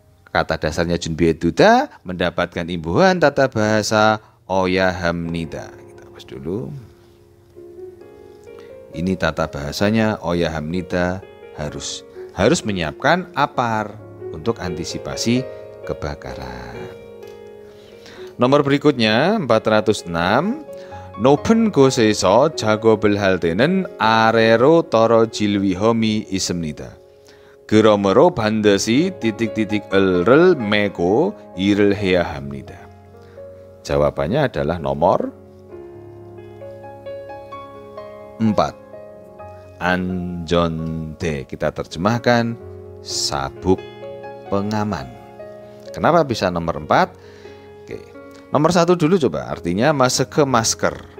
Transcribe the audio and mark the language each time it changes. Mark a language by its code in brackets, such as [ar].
[id] Kata dasarnya junbihe duda mendapatkan imbuhan tata bahasa oyahamnida. Kita hapus dulu. Ini tata bahasanya oyahamnida harus menyiapkan apar untuk antisipasi kebakaran. Nomor berikutnya 406. [ko] 높은 곳에서 작업을 할 때는 아래로 떨어질 위험이 있습니다. 그러므로 반드시 titik-titik-을 메고 일을 해야 합니다. [id] Jawabannya adalah nomor 4. 안전대. Kita terjemahkan sabuk pengaman. Kenapa bisa nomor 4? Oke. Nomor 1 dulu coba, artinya masker.